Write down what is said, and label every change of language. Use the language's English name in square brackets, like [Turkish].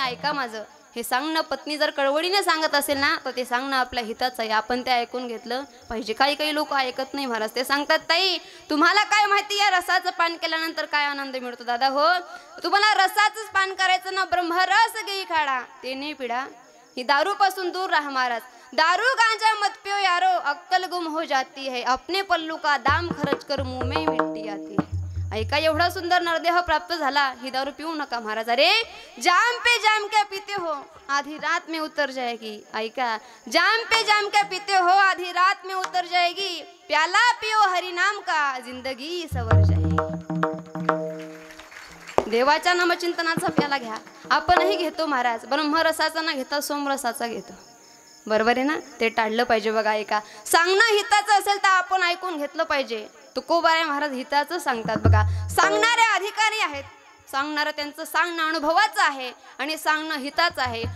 [Marathi] ऐका माझं हे सांगणं पत्नी जर कळवळीने सांगत असेल ना तर ते सांगणं आपल्या हिताचं आहे, आपण ते ऐकून घेतलं पाहिजे. काही लोक ऐकत नाही महाराज, ते सांगतात ताई तुम्हाला काय माहिती या रसाचं पान केल्यानंतर काय आनंद मिळतो. दादा हो तुम्हाला रसाचंच पान करायचं ना, ब्रह्मरस घेई खाडा ते नाही पिढा, ही दारू पासून दूर राहा महाराज. [Hindi] दारू गांजा मत पियो यारो अक्कल गुम हो जाती है, अपने पल्लू का दाम खर्च कर मुंह में मिट्टी आती है. [Marathi] ऐका एवढा सुंदर नरदेह प्राप्त झाला, ही दारू पिऊ नका महाराज. [Hindi] अरे जाम पे जाम क्या पीते हो आधी रात में उतर जाएगी. ऐका जाम पे जाम क्या पीते हो आधी रात में उतर जाएगी, प्याला पियो हरि नाम का जिंदगी सवर जाएगी. [Marathi] देवाच्या नामचिंतनाचा प्याला घ्या, आपणही घेतो महाराज, ब्रह्मरसाचा ना घेता सोमरसाचा घेतो. बरोबर आहे ना? ते टाळलं पाहिजे. बघा ऐका सांगणं हिताचं असेल तर आपण ऐकून घेतलं पाहिजे. तुकोबाराय महाराज हिताचं सांगतात. बघा सांगणारे अधिकारी आहेत, सांगणारं त्यांचं सांगणं अनुभवाचं आहे आणि सांगणं हिताचं आहे.